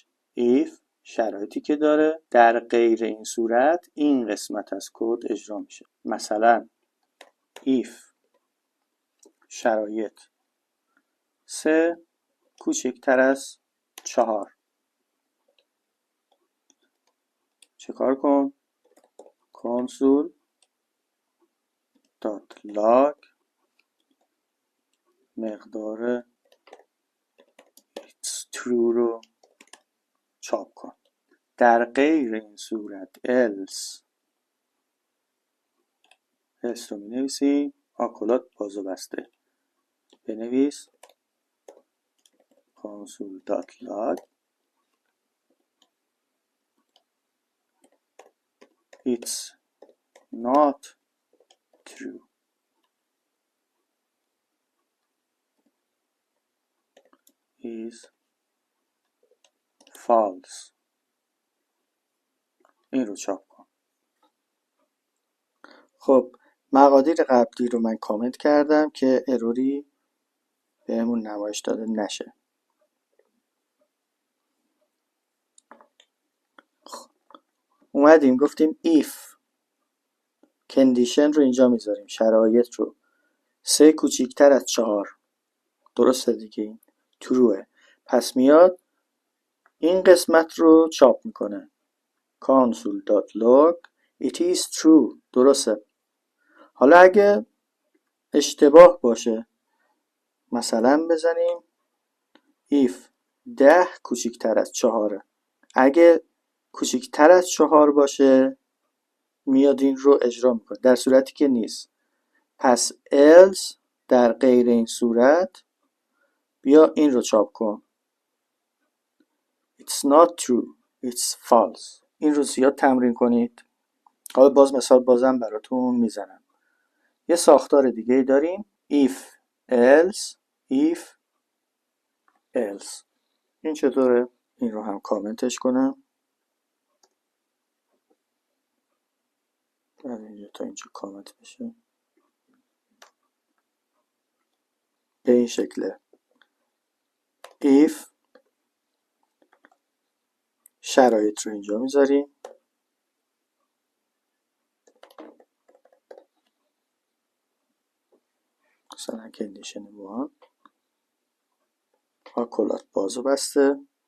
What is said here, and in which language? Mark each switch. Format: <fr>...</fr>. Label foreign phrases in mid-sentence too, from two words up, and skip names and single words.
<fa>if شرایطی که داره، در غیر این صورت این قسمت از کد اجرا میشه. مثلا if شرایط 3 کوچکتر از 4 چه کار کن؟</fa> <en>console log</en> <fa>مقدار</fa> <en>it's true</en> <fa>رو چاپ کن. در غیر این صورت else رو می نویسی آکولات باز و بسته، بنویس</fa> <en>console.log it's not true is false.</en> <fa>این رو چاپ کن. خب مقادیر قبلی رو من کامنت کردم که اروری بهمون نمایش داده نشه. اومدیم گفتیم if کندیشن رو اینجا میذاریم، شرایط رو 3 کوچیکتر از 4. درسته دیگه، این تروه. پس میاد این قسمت رو چاپ میکنه</fa> <en>console.log it is true.</en> <fa>درسته. حالا اگه اشتباه باشه مثلا بزنیم if 10 کوچیکتر از 4. اگه کوچیکتر از 4 باشه میاد این رو اجرا میکنه، در صورتی که نیست پس else در غیر این صورت بیا این رو چاپ کن</fa> <en>it's not true it's false.</en> <fa>این رو زیاد تمرین کنید. حالا باز مثال بازم براتون میزنم. یه ساختار دیگه داریم</fa> <en>if else if else.</en> <fa>این چطوره؟ این رو هم کامنتش کنم. بعد اینجا تا اینجا کامنت بشه به این شکله. if شرایط رو اینجا میذاریم مثلا کندیشن 1 آکولات باز و بسته.</fa>